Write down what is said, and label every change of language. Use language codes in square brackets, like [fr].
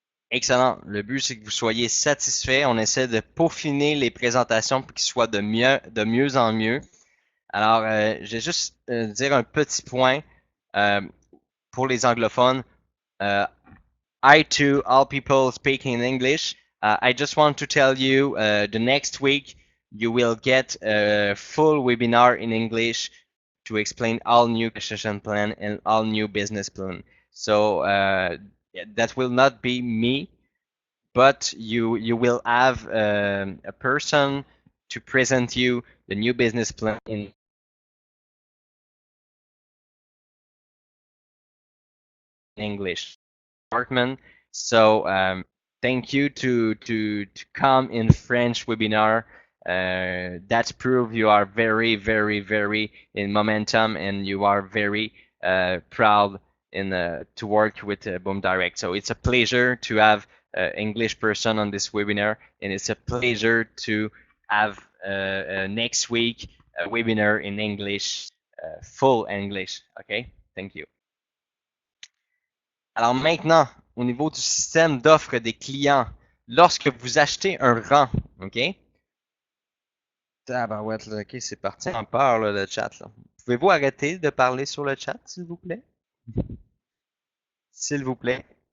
[fr] Excellent. Le but, c'est que vous soyez satisfait. On essaie de peaufiner les présentations pour qu'ils soient de mieux en mieux. Alors, je vais juste dire un petit point euh, pour les anglophones. [en] Uh, Hi to all people speaking English. I just want to tell you the next week you will get a full webinar in English to explain all new construction plan and all new business plan. So that will not be me, but you will have a person to present you the new business plan in English. Department. So thank you to come in French webinar. That prove you are very in momentum and you are very proud in to work with Boom Direct. So it's a pleasure to have English person on this webinar, and it's a pleasure to have next week a webinar in English, full English. Okay, thank you. [fr] Alors maintenant, au niveau du système d'offre des clients, lorsque vous achetez un rang, OK? Tabarouette, là, OK, c'est parti en peur, là, le chat, là. Pouvez-vous arrêter de parler sur le chat, s'il vous plaît? S'il vous plaît.